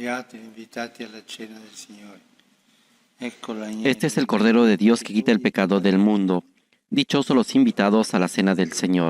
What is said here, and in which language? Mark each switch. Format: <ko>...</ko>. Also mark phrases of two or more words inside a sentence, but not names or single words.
<it>invitati alla cena del Signore. Ecco</it> <es>Este es el Cordero de Dios que quita el pecado del mundo. Dichosos los invitados a la cena del Señor.</es>